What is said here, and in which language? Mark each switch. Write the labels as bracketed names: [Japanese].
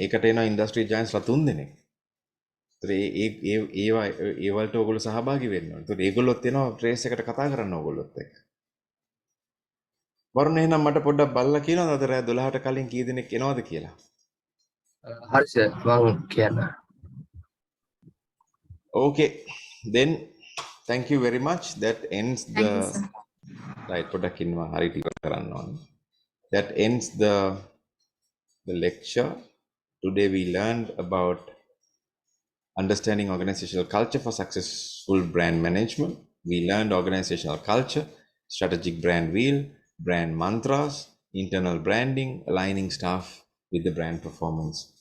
[Sinhala] ඒකට එනවා ඉන්ඩස්ට්‍රි ජයන්ට්ස්ලා 3 දෙනෙක්. ඒ වලට ඕගොල්ලෝ සහභාගී වෙන්න ඕනේ. ඒත් ඒගොල්ලොත් එනවා ට්‍රේස් එකට කතා කරන්න ඕගොල්ලොත් එක්ක. වරුණ එහෙනම් මට පොඩ්ඩක් බලලා කියනවාද අද රෑ 12ට කලින් කී දෙනෙක් එනවද කියලා? හරි සර් මම කියන්න. [English] Okay, then thank you very much. That ends the right [Sinhala] පොඩ්ඩක් ඉන්නවා හරි ටික කරන්න ඕනේ. [English] That ends the lecture. Today we learned about understanding organizational culture for successful brand management. We learned organizational culture, strategic brand wheel, brand mantras, internal branding, aligning staff with the brand performance.